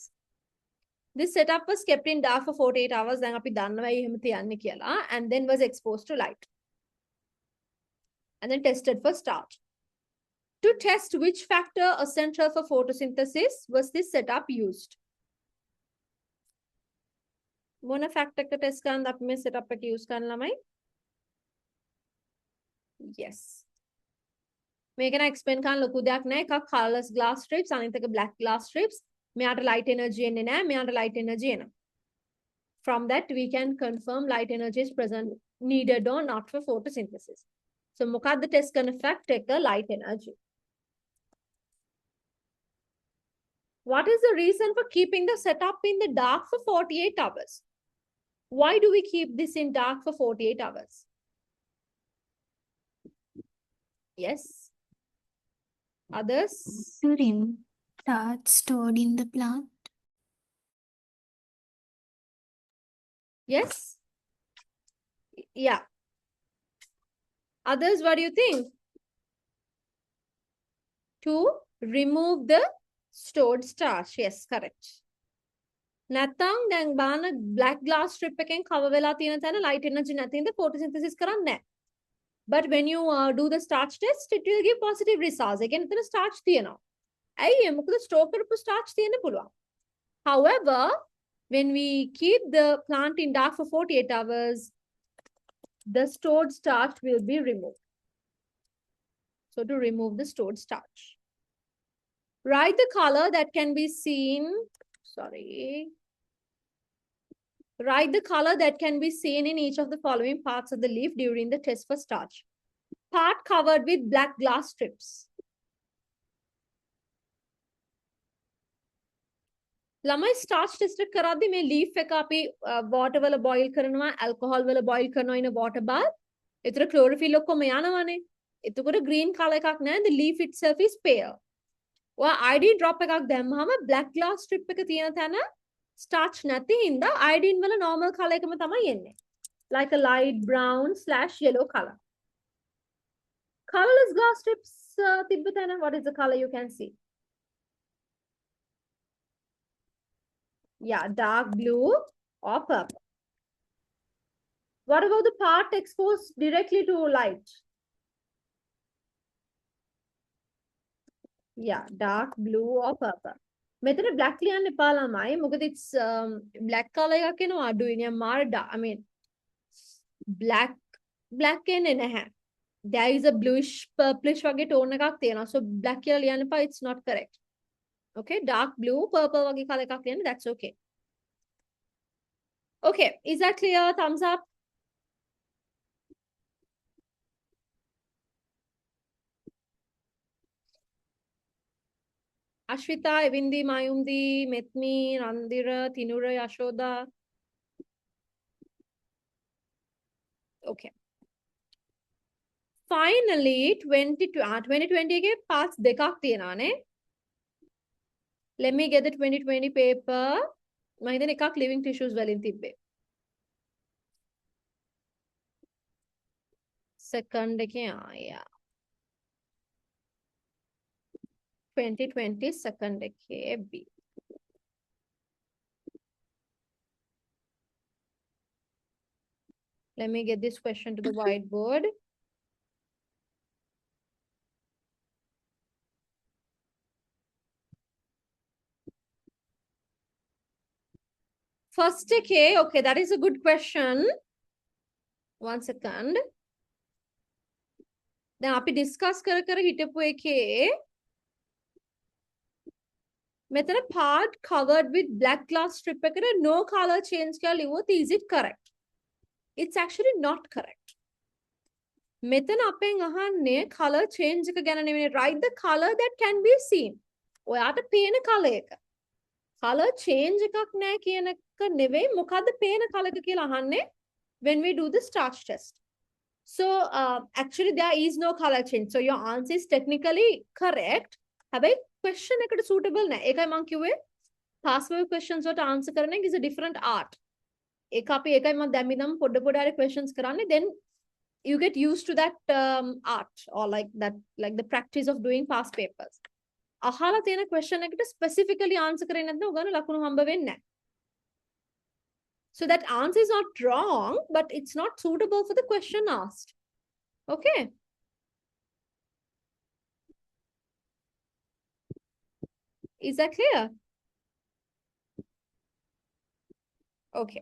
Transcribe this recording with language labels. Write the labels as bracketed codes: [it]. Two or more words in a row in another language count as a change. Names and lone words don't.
[en] This setup was kept in dark for 48 hours and then was exposed to light. And then tested for starch. To test which factor essential for photosynthesis was this setup used. What factor [si] ක test කරන් අපි මේ setup එක use කරන්න ළමයි? Yes. මේක න explain කරන්න ලොකු දෙයක් නැහැ. එකක් [en] colorless glass strips [si] අනිත් එක [en] black glass strips. [si] මෙයාට [en] light energy [si] එන්නේ නැහැ. මෙයාට [en] light energy [si] එනවා. [en] From that we can confirm light energy is present needed or not for photosynthesis. [si] So මොකක්ද test කරන fact එක [en] light energy. What is the reason for keeping the setup in the dark for 48 hours? Why do we keep this in dark for 48 hours? Yes. Others? Urine starts stored in the plant. Yes. Yeah. Others, what do you think? To remove the stored starch. Yes, correct. [si] නැත්තම් දැන් බාන [en] black glass strip [si] එකෙන් cover වෙලා තියෙන තැන light energy නැතිනම් photosynthesis කරන්නේ නැහැ. [en] But when you do the starch test, it will give positive results. Again, [si] එතන starch තියෙනවා. ඇයි ඒ මොකද store කරපු starch තියෙන්න පුළුවන්. [en] However, when we keep the plant in dark for 48 hours, the stored starch will be removed. So to remove the stored starch. Write the color that can be seen. Sorry. Write the color that can be seen in each of the following parts of the leaf during the test for starch. Part covered with black glass strips. [si] ළමයි [en] starch test [si] එක කරද්දි මේ leaf එක අපි water වල boil කරනවා alcohol වල boil කරනවා [en] in a water bath. [si] ඒතර chlorophyll ඔක්කොම යනවනේ. එතකොට [en] green color [si] එකක් නැහැ. [en] The leaf itself is pale. [si] ඔයා [en] iodine drop [si] එකක් දැම්මම [en] black glass strip [si] එක තියෙන තැන starch නැති හින්දා iodine වල [en] normal color [si] එකම තමයි එන්නේ. [en] Like a light brown/yellow color. Colorless glass strips [si] තිබ්බ තැන [en] what is the color you can see? Yeah, dark blue or purple. What about the part exposed directly to light? Yeah, dark blue or purple. [si] මෙතන black ලියන්න එපා ළමයි. මොකද [en] it's black color [si] එකක් එනවා අඩුයි නේ මාර [en] I mean black [si] එන්නේ නැහැ. [en] There is a bluish purplish වගේ tone [si] එකක් තියෙනවා. So black කියලා ලියන්න එපා. [en] It's not correct. Okay, dark blue purple වගේ color [si] එකක් ලියන්න. [en] That's okay. Okay, is that clear? Thumbs up. Ashwita, Evindi, Mayumdi, Metmi, Nandira, Tinura, Yashoda. Okay. [si] Finally, 2020 के parts දෙකක් තියෙනවානේ. [en] Let me get the 2020 paper. [si] මම හිතන්නේ එකක් [en] living tissues [si] වලින් තිබ්බේ. Second එකේ yeah. [en] 2020 second එකේ B. Let me get this question to the whiteboard. First එකේ okay, that is a good question. One second. [si] දැන් අපි discuss කර හිටපු එකේ මෙතන part covered with [en] black glass strip [si] එකට [en] no color change [si] කියලා ලිව්වොත් [en] is it correct? It's actually not correct. [si] මෙතන අපෙන් අහන්නේ color change එක ගැන නෙමෙයි. [en] Write the color that can be seen. [si] ඔයාට පේන color එක. [en] Color change [si] එකක් නැහැ කියන එක නෙවෙයි. මොකද්ද පේන color එක කියලා අහන්නේ [en] when we do the starch test. So actually there is no color change. So your answer is technically correct. [si] හැබැයි question එකට suitable නැහැ. ඒකයි මම කිව්වේ [en] past wave questions [si] වලට answer කරන එක [en] is a different art. [si] ඒක අපි ඒකයි මම දැන් ඉඳන් පොඩ හරි questions කරන්නේ. [en] Then you get used to that art or like the practice of doing past papers. [si] අහලා තියෙන question එකට specifically answer කරේ නැත්නම් උගන්න ලකුණු හම්බ වෙන්නේ නැහැ. [en] So that answer is not wrong, but it's not suitable for the question asked. Okay. Is that clear? Okay.